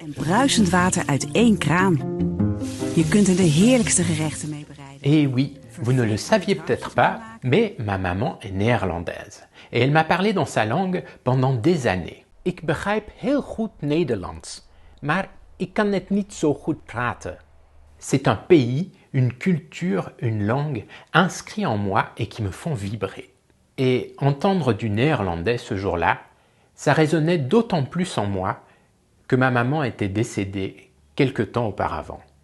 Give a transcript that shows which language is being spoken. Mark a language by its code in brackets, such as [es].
[nl] En bruisend water uit één kraan. Je kunt er de heerlijkste gerechten mee bereiden. [fr] Et oui, vous ne le saviez peut-être pas, mais ma maman est néerlandaise. Et elle m'a parlé dans sa langue pendant des années. [nl] Ik begrijp heel goed Nederlands, maar ik kan het niet zo goed praten. [fr] C'est un pays, une culture, une langue inscrits en moi et qui me font vibrer. Et entendre du néerlandais ce jour-là, ça résonnait d'autant plus en moi que ma maman était décédée quelque temps auparavant.